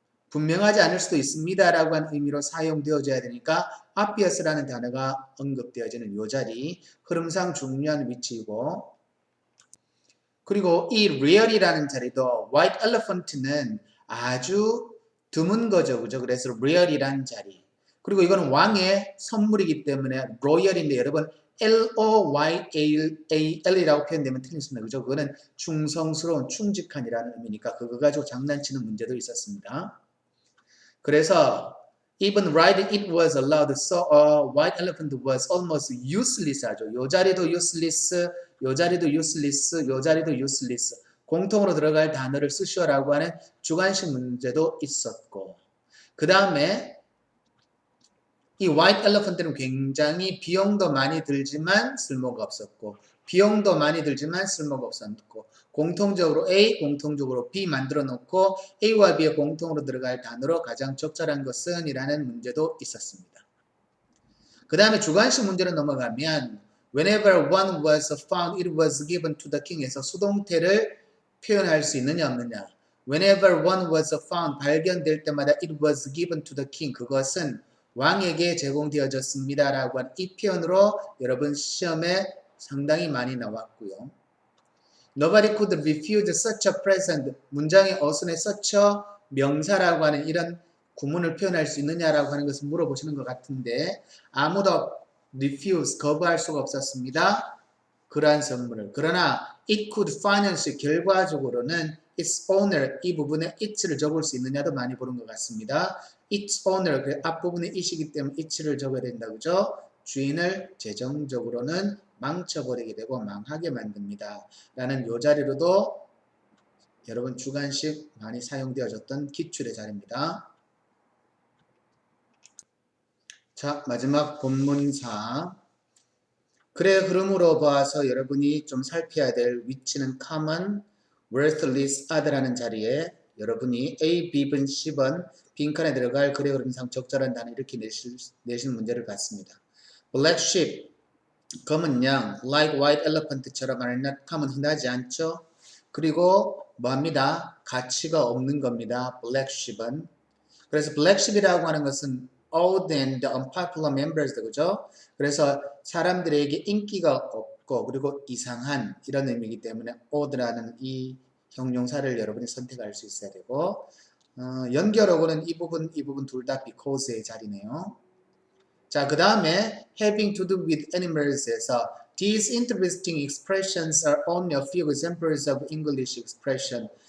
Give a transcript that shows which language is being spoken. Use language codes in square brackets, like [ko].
[ko] 분명하지 않을 수도 있습니다 라고 하는 의미로 사용되어져야 되니까 obvious라는 단어가 언급되어지는 이 자리 흐름상 중요한 위치이고 그리고 이 rar이라는 자리도 white elephant는 아주 드문 거죠. 그죠? 그래서 rar이라는 자리 그리고 이거는 왕의 선물이기 때문에 royal인데 여러분 Loyal이라고 표현되면 틀렸습니다. 그죠? 그거는 충성스러운 충직한이라는 의미니까 그거 가지고 장난치는 문제도 있었습니다. [en] 그래서 even riding it was allowed, so a white elephant was almost useless 하죠. [ko] 요 자리도 useless, 요 자리도 useless, 요 자리도 useless. 공통으로 들어갈 단어를 쓰시오라고 하는 주관식 문제도 있었고 그 다음에 이 white elephant는 굉장히 비용도 많이 들지만 쓸모가 없었고 비용도 많이 들지만 쓸모가 없었고 공통적으로 A, 공통적으로 B 만들어 놓고 A와 B의 공통으로 들어갈 단어로 가장 적절한 것은 이라는 문제도 있었습니다. 그 다음에 주관식 문제로 넘어가면 [en] Whenever one was found, it was given to the king [ko] 에서 수동태를 표현할 수 있느냐 없느냐 Whenever one was found, 발견될 때마다 it was given to the king 그것은 왕에게 제공되어졌습니다 라고 하는 이 표현으로 여러분 시험에 상당히 많이 나왔고요. [en] Nobody could refuse such a present. [ko] 문장의 어순에 such a 명사라고 하는 이런 구문을 표현할 수 있느냐라고 하는 것을 물어보시는 것 같은데 아무도 refuse, 거부할 수가 없었습니다. 그러한 선물을. 그러나 [en] it could finance, [ko] 결과적으로는 its owner, 이 부분에 it를 적을 수 있느냐도 많이 보는 것 같습니다. its owner, 그 앞부분에 it이기 때문에 it를 적어야 된다. 그죠? 주인을 재정적으로는 망쳐버리게 되고 망하게 만듭니다. 라는 요 자리로도 여러분 주관식 많이 사용되어졌던 기출의 자리입니다. 자, 마지막 본문사. 글의 흐름으로 봐서 여러분이 좀 살펴야 될 위치는 common, worthless, oth라는 자리에 여러분이 A, B번, C번 빈칸에 들어갈 글의 흐름상 적절한 단어 이렇게 내실 문제를 봤습니다. [en] Black sheep, [ko] 검은 양, [en] like white elephant처럼 are not common, [ko] 흔하지 않죠? 그리고 뭐합니다? 가치가 없는 겁니다. black sheep은. 그래서 black sheep이라고 하는 것은 [en] old and unpopular members, [ko] 그죠? 그래서 사람들에게 인기가 없고 그리고 이상한 이런 의미이기 때문에 old라는 이 형용사를 여러분이 선택할 수 있어야 되고 연결어고는 이 부분 둘 다 because의 자리네요. 자, 그 다음에 [en] having to do with animals에서 these interesting expressions are only a few examples of English expression.